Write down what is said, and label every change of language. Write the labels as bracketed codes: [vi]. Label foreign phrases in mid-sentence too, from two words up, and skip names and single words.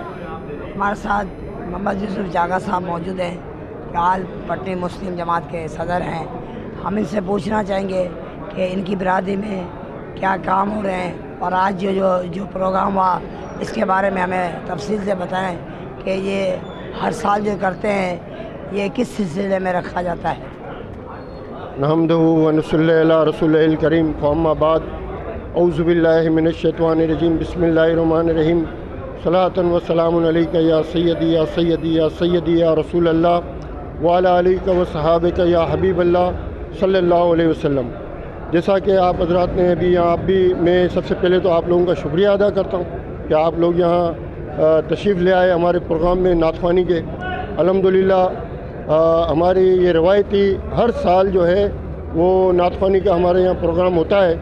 [ur] ہمارے ساتھ محمد یوسف جاگا صاحب موجود ہیں، آل پٹنی مسلم جماعت کے صدر ہیں. ہم ان سے پوچھنا چاہیں گے کہ ان کی برادری میں کیا کام ہو رہے ہیں اور آج جو پروگرام ہوا اس کے بارے میں ہمیں تفصیل سے بتائیں کہ یہ ہر سال جو کرتے ہیں یہ کس سلسلے میں رکھا جاتا ہے. [ar] نحمده ونصلي على رسوله الكريم فأما بعد أعوذ بالله من الشيطان الرجيم بسم الله الرحمن الرحيم صلاة وسلام عليك يا سيدي يا سيدي يا سيدي يا رسول الله وعلى آلك وصحابك يا حبيب الله صلى الله عليه وسلم. [ur] جیسا کہ آپ حضرات نے ابھی یہاں آپ بھی، میں سب سے پہلے تو آپ لوگوں کا شکریہ ادا کرتا ہوں کہ آپ لوگ یہاں تشریف لے آئے ہمارے پروگرام میں نعت خوانی کے. الحمد للہ ہماری یہ روایتی ہر سال جو ہے وہ نعت خوانی کا ہمارے یہاں پروگرام ہوتا ہے.